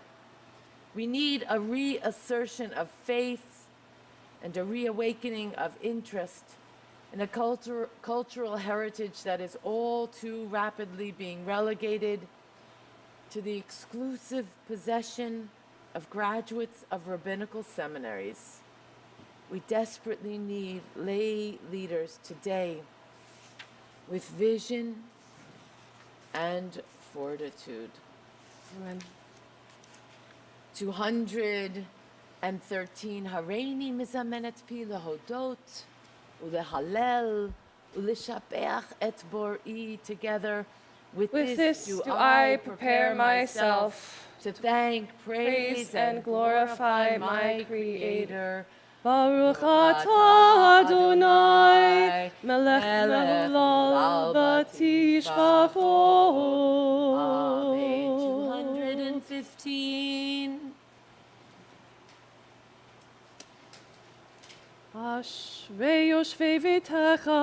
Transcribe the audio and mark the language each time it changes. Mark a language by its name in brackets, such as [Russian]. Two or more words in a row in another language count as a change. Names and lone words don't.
[English] We need a reassertion of faith and a reawakening of interest in a cultural heritage that is all too rapidly being relegated to the exclusive possession of graduates of rabbinical seminaries. We desperately need lay leaders today with vision and fortitude. Amen. [Hebrew] 213, הריני מזמנת פי להודות ולהלל ולשבח את בוראי. [English] Together with this do I prepare myself to thank, praise, and glorify my Creator. [Hebrew] ברוך אתה אדני, מלך מעולם ותשבחות. Amen. 215. אשרי יושבי ביתך.